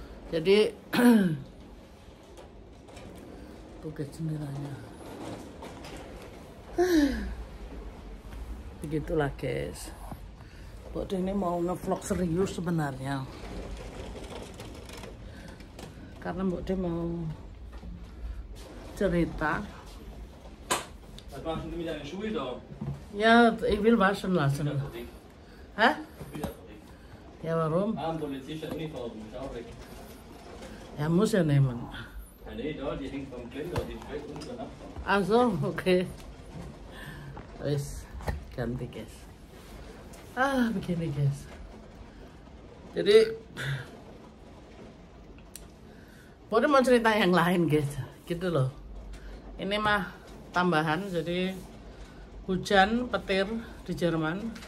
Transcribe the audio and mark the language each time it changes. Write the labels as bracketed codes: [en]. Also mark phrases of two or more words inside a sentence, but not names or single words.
[id] Jadi tugas jendelanya. Begitulah guys. Mbok De ini mau ngevlog serius sebenarnya. Karena Mbok De mau cerita. [de] Was machst du mit deinen Schuhen da? Ja, ich will waschen lassen. Hä? Wieder weg. Ja, warum? Ah, ein Polizist hat Uniform, ist auch weg. Er muss ja nehmen. Ja, nee, da, die hängt vom Geländer, die ist weg und dann abfahren. Ach so, [id] okay. Wis, ganti guys. Begini guys. Jadi boleh mau cerita yang lain guys, gitu loh. Ini mah tambahan, jadi hujan petir di Jerman.